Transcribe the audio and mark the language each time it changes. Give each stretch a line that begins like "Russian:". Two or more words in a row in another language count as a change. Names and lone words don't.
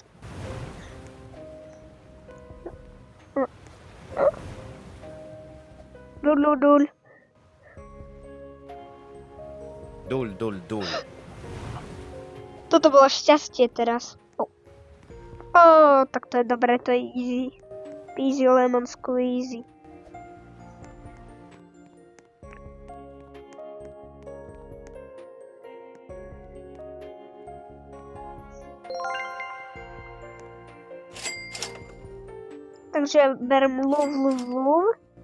Slovak: Dul. Toto bolo šťastie teraz. Tak to je dobré, to je easy.
English: Easy lemon squeezy.
Slovak: Takže berem love.